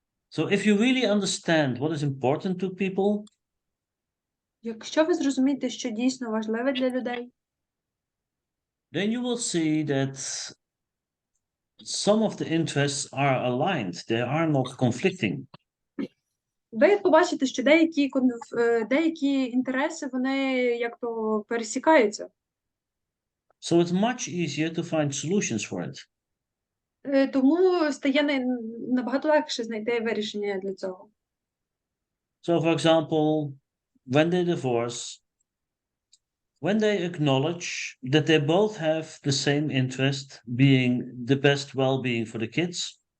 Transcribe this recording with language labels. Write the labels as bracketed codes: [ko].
[en] So if you really understand what is important to people, [uk] Якщо ви зрозумієте, що дійсно важливе для людей, [en] then you will see that some of the interests are aligned. They are not conflicting. [uk] ви побачите, що деякі інтереси, вони як-то пересікаються. [en] So it's much easier to find solutions for it. [uk] Тому стає набагато легше знайти вирішення для цього. [en] So, for example, when they divorce, when they acknowledge that they both have the same interest, being the best well-being for the kids,